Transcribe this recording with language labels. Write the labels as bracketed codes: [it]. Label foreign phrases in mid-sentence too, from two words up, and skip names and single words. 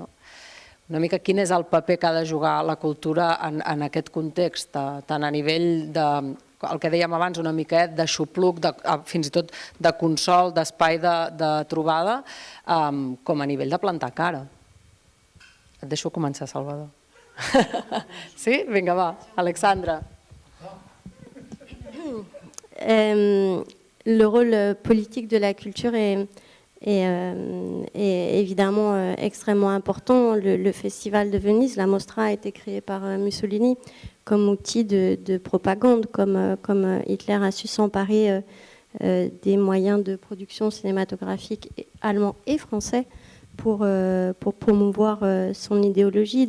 [ca] Una mica quin és el paper que ha de jugar la cultura en aquest context, tant a nivell de, el que dèiem abans, una mica d'aixopluc, fins i tot de consol, d'espai de trobada, com a nivell de plantar cara. Et deixo començar, Salvador. Sí? Vinga, va. Alexandra. [fr] Le rôle politique de la culture est évidemment extrêmement important. Le Festival de Venise, la Mostra, a été créé par Mussolini comme outil de propagande, comme Hitler a su s'emparer des moyens de production cinématographique allemands et français pour promouvoir son idéologie.